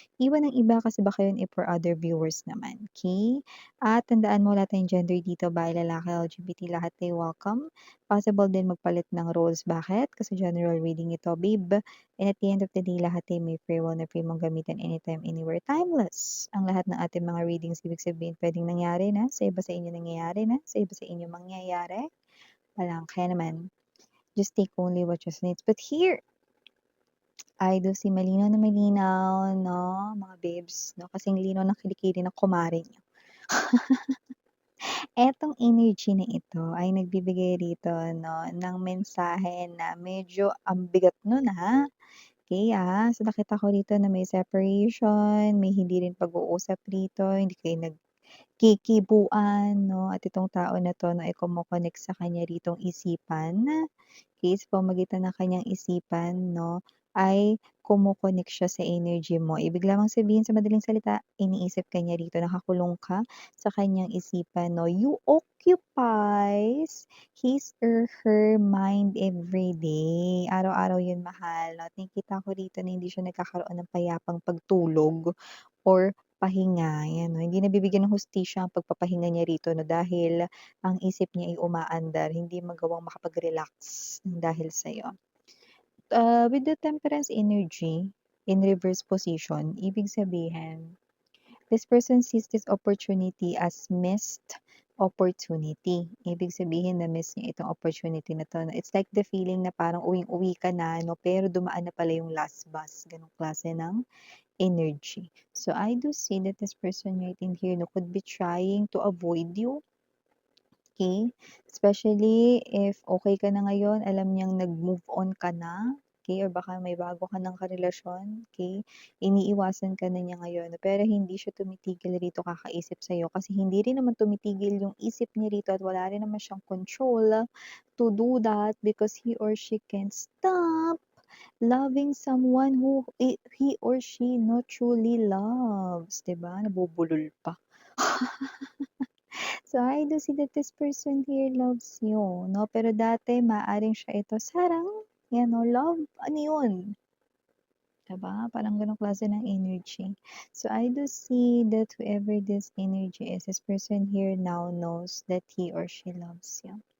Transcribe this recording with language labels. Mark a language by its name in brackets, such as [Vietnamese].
[Filipino] Iwan ng iba kasi baka yun for other viewers naman. Okay? At tandaan mo, lahat ng gender dito, bahay, lalaki, LGBT, lahat ay welcome. Possible din magpalit ng roles. Bakit? Kasi general reading ito, babe. [English] And at the end of the day, [Filipino] lahat ay may [English] free will na free mong gamitin anytime, anywhere, timeless. Ang lahat ng ating mga readings, ibig sabihin, pwedeng nangyari na, sa iba sa inyo nangyayari na, sa iba sa inyo mangyayari. [Filipino] Walang, kaya naman, [English] just take only what resonates. But here, I do see [Filipino] malinaw na malinaw, no, mga babes, no, kasing linaw ng kilikili ng kumare nyo. Etong energy na ito ay nagbibigay rito 'no, ng mensahe na medyo ang bigat nun, Okey, So nakita ko rito na may separation, may hindi rin pag-uusap rito, hindi kayo kikibuan 'no, at itong tao na 'to 'no, ay kumo-connect sa kanya ritong isipan. Sa pamamagitan ng kanyang isipan 'no, ay kumo-connect siya sa energy mo. Ibig lamang sabihin sa madaling salita, iniisip ka niya rito, nakakulong ka sa kanyang isipan 'no. [English] You occupies his or her mind every day. [Filipino] Araw-araw 'yun mahal 'no, at nakikita ko rito na hindi siya nagkakaroon ng payapang pagtulog or pahinga, 'yan 'no. Hindi nabibigyan ng hustisya ang pagpapahinga niya rito 'no, dahil ang isip niya ay umaandar, hindi magawang makapag-relax ng dahil sa'yo. [English] With the temperance energy in reverse position, [Filipino] ibig sabihin, [English] this person sees this opportunity as missed opportunity. [Filipino] Ibig sabihin na-miss niya itong opportunity na 'to 'no. [English] It's like the feeling [Filipino] na parang uwing-uwi ka na 'no, pero dumaan na pala yung last bus, gano'ng klase ng energy. [English] So I do see that this person right in here 'no, could be trying to avoid you. [Filipino] Okay, especially if okay ka na ngayon, alam niyang nag-move on ka na, okay, or baka may bago ka ng karelasyon, okay, iniiwasan ka na niya ngayon, pero hindi siya tumitigil rito kakaisip sa'yo kasi hindi rin naman tumitigil yung isip niya rito at wala rin naman siyang control [English] to do that because he or she can't stop loving someone who he or she not truly loves, [Filipino] 'di ba? Nabubulol pa. [English] So, I do see that this person here loves you, no? [Filipino] Pero dati maaaring siya ito sarang, yan, no? Love, ano yun? Diba? Parang ganong klase ng energy. [English] So, I do see that whoever this energy is, this person here now knows that he or she loves you.